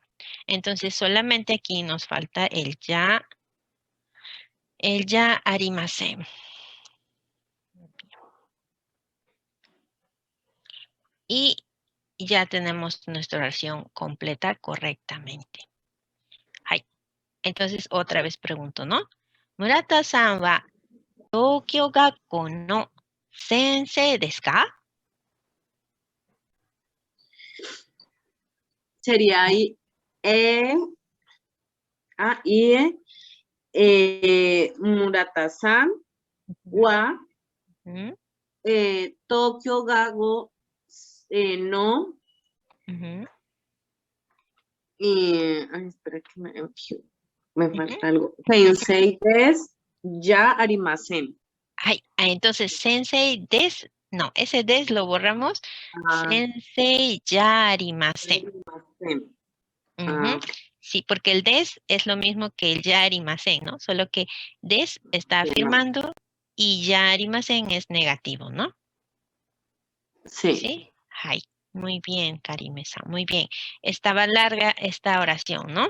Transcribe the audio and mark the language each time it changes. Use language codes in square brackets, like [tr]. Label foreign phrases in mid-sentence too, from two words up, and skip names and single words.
[es] Entonces, solamente aquí nos falta el [ja] じゃありません. [es] Y ya tenemos nuestra oración completa correctamente. Ay, entonces otra vez pregunto, ¿no? [ja] 村田さんは東京学校の先生ですか? [es] Sería ahí [ja] 村田さんは Ujú, 東京学校の. ujú, [es] Ay, espera que me falta algo. [ja] 先生ですじゃありません. [es] Ay, entonces [ja] 先生です, [es] no, ese des lo borramos. Ah, [ja] 先生じゃありません. arimasen. Ujú. [es] Sí, porque el des es lo mismo que el [ja] じゃありません, [es] ¿no? Solo que des está afirmando y [ja] じゃありません [es] es negativo, ¿no? Sí. ¿Sí? Ay, muy bien, Karimesa, muy bien. Estaba larga esta oración, ¿no?